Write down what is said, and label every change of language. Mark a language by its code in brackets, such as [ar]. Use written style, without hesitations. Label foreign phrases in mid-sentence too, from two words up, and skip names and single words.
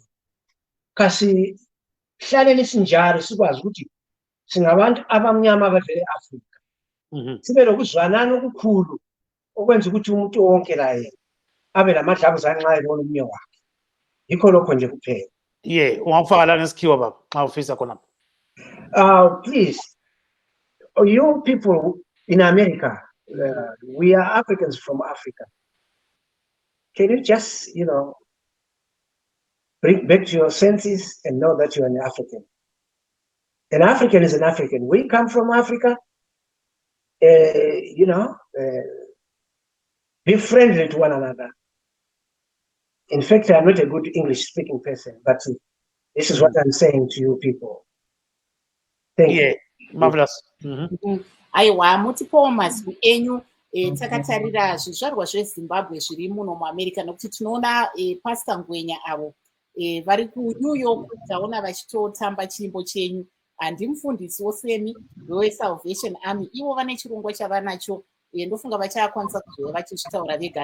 [nd] Kasihlaleni sinjalo sikwazi ukuthi singabantu abamnyama abavela eAfrika. Sibe lokuzwanana okukhulu okwenza ukuthi umuntu wonke la yena abe lamadlabuzane nxa ebona umnye wakhe. Yikho lokho nje kuphela. Ungakufaka la ngesikhiwa baba nxa ufisa khona. [en] Please, you people in America, we are Africans from Africa. Can you just, bring back to your senses and know that you are an African? An African is an African. We come from Africa. Be friendly to one another. In fact, I'm not a good English-speaking person, but this is what I'm saying to you people. Thank you. Marvelous. [sn] Aiwa mutipo mazwi enyu takatarira zvizvarwa zveZimbabwe zviri muno muAmerica nokuti tinoona Pastor Ngwenya avo vari kuNew York taona vachitotamba chimbo chenyu. Handimufundisi wosemi weSalvation Army, ivo vane chirongwa chavanacho ndofunga vachakwanisa kuzova vachizvitaura vega.